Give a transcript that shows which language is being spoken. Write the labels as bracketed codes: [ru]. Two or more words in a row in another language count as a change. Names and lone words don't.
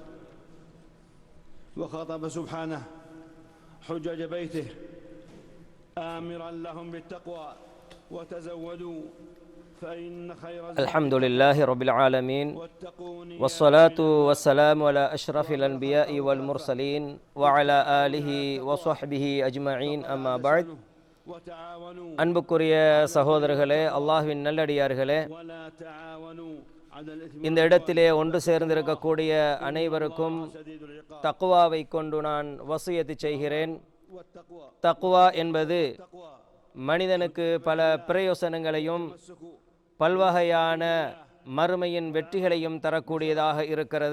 [ar] وخاطب سبحانه حجج بيته آمرا لهم بالتقوى وتزودوا فإن خير الحمد لله رب العالمين والصلاة والسلام على أشرف الأنبياء والمرسلين وعلى آله وصحبه أجمعين. أما بعد. [ta] அன்புக்குரிய சகோதரர்களே, அல்லாஹ்வின் நல்லடியார்களே, இந்த இடத்திலே ஒன்று சேர்ந்திருக்கக்கூடிய அனைவருக்கும் தக்வாவை கொண்டு நான் வசியத்து செய்கிறேன். தக்வா என்பது மனிதனுக்கு பல பிரயோசனங்களையும் பல்வகையான மறுமையின் வெற்றிகளையும் தரக்கூடியதாக இருக்கிறது.